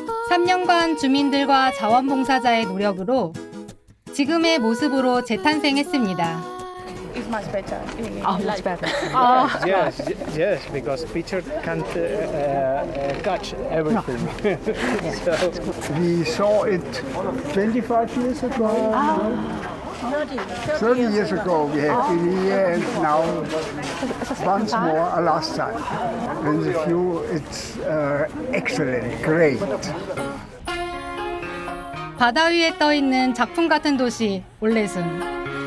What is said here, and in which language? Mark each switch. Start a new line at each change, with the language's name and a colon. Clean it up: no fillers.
Korean: 3년간 주민들과 자원봉사자의 노력으로 지금의 모습으로 재탄생했습니다.
English: It's much better. much better. Yes, because picture can't catch everything. So We saw it 25 years ago. 30 years ago we have been here and now once more a last time. And the view it's excellent, great.
Korean: 바다 위에 떠 있는 작품 같은 도시 올레순.